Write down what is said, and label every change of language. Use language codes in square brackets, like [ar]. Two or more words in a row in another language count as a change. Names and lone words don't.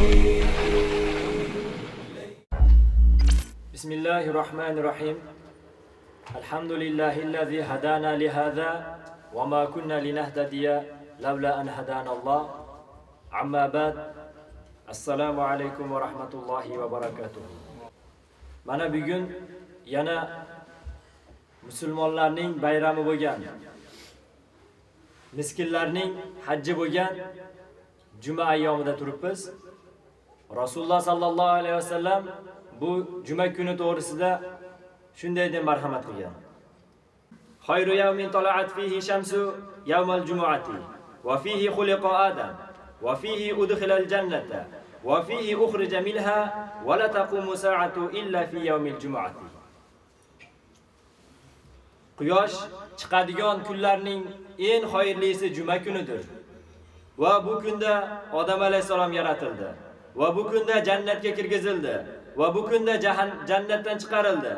[ar] بسم الله الرحمن الرحيم. الحمد لله الذي هدانا لهذا وما كنا لنهتدي لولا أن هدانا الله. عما بعد. السلام عليكم ورحمة الله وبركاته. [uz] Mana bugun yana musulmonlarning bayrami bo'lgan, miskinlarning hajji bo'lgan juma ayyomida turibmiz. Rasululloh [ar] صلى الله عليه وسلم [uz] bu juma kuni to'g'risida shunday deb marhamat qilgan. [ar] خير يوم طلعت فيه شمس يوم الجمعة وفيه خلق آدم وفيه أدخل الجنة وفيه أخرج منها ولا تقوم ساعة إلا في يوم الجمعة. [uz] Quyosh chiqadigan kunlarning eng xayrlisi juma kunidir. Va bu kunda Odam alayhisalom yaratildi. Va bu kunda jannatga kirgizildi. Va bu kunda jannatdan chiqarildi.